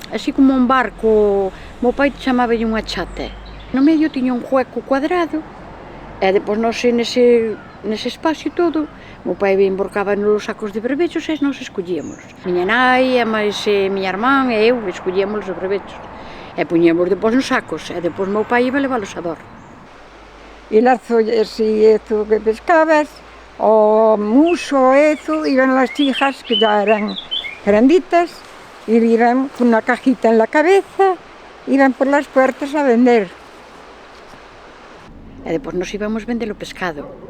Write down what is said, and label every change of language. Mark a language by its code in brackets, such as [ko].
[gl] así como un barco, meu pai chamáballe unha chate. No medio tiña un hueco cuadrado, e depois nós nese espacio todo, meu pai emborcaba nos sacos de brevechos e nós escollíamos. Miña nai, a máis miña irmán e eu escollíamos os brevechos. E puñíamos depois nos sacos, e depois meu pai iba leválos a dor. [es] Y las ollas y eso que pescabas, o muso, eso, iban las hijas que ya eran granditas, y iban con una cajita en la cabeza, iban por las puertas a vender. [gl] E depois nos íbamos vender o pescado.